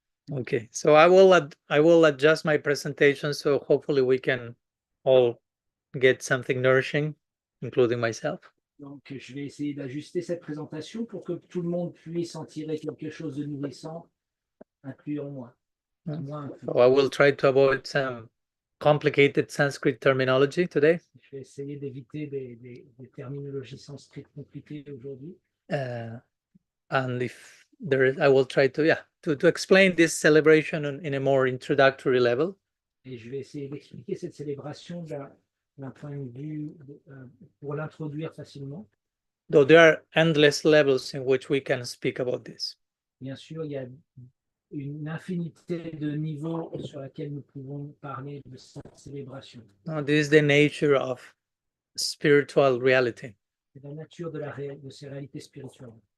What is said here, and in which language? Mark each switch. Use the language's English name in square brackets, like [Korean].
[English] Okay, so I will adjust my presentation so hopefully we can all get something nourishing, including myself. [French] Donc, je vais essayer d'ajuster cette présentation pour que tout le monde puisse en tirer quelque chose de nourrissant, incluant moi. [English] So I will try to avoid some complicated Sanskrit terminology today. [French] Je vais essayer d'éviter des terminologies sanskrites compliquées aujourd'hui. [English] And if there is, I will try to explain this celebration in a more introductory level. [French] Et je vais essayer d'expliquer cette célébration d'un point de vue pour l'introduire facilement. [English] Though there are endless levels in which we can speak about this. [French] Bien sûr, il y a une infinité de niveaux sur lesquels nous pouvons parler de cette célébration. [English] This is the nature of spiritual reality. [French] C'est la nature de ces réalités spirituelles.